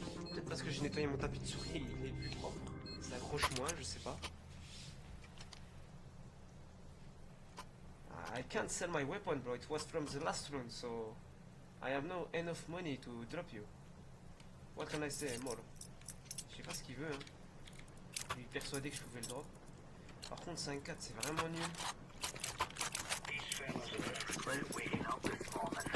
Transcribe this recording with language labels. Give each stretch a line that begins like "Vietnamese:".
French: Peut-être parce que j'ai nettoyé mon tapis de souris, il est plus propre. Ça accroche moins, je sais pas.
English: I can't sell my weapon, bro. It was from the last round, so I have no enough money to drop you. What can I say more?
French: Je sais pas ce qu'il veut, hein. Il est persuadé que je pouvais le drop. Par contre 5-4 c'est vraiment nul.
English: These fellas are waiting up this moment.